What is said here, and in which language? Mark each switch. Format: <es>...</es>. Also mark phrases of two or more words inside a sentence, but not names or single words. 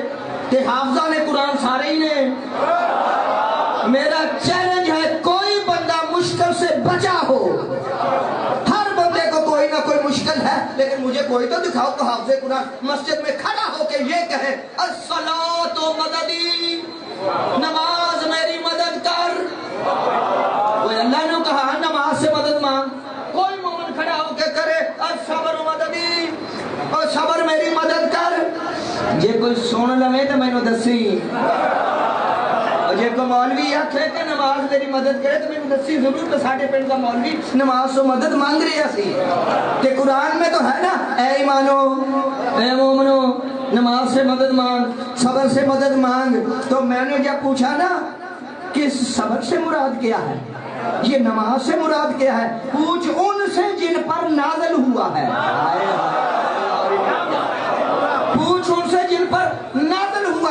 <pa>کہ حافظہ نے قرآن سارے ہی نے۔</pa> <ur>میرا چیلنج ہے کوئی بندہ مشکل سے بچا ہو، ہر بندے کو کوئی نہ کوئی مشکل ہے، لیکن مجھے کوئی تو دکھاؤ تو حافظ قرآن مسجد میں کھڑا ہو کے یہ کہے</ur> <ar>الصلاۃ مددی،</ar> <ur>نماز میری مدد کر۔ کوئی اللہ نے کہا نماز سے مدد مانگ، کوئی مومن کھڑا ہو کے کرے</ur> <ar>الصبر مددی،</ar> <ur>اور صبر میری مدد کر۔</ur> <pa>جے کوئی سن لوے تو مینوں دسی، اور جے کوئی مولوی آکھے کہ نماز میری مدد کرے تو مینوں دسی ضرور۔ تو ساڈے پنڈ دا مولوی نماز سے مدد مانگ رہا سی</pa> <ur>کہ قرآن میں تو ہے نا، اے ایمانو، اے مومنو، نماز سے مدد مانگ، صبر سے مدد مانگ۔ تو میں نے جب پوچھا نا کہ صبر سے مراد کیا ہے، یہ نماز سے مراد کیا ہے، پوچھ ان سے جن پر نازل ہوا ہے، پوچھ ان سے جن پر نازل ہوا۔</ur>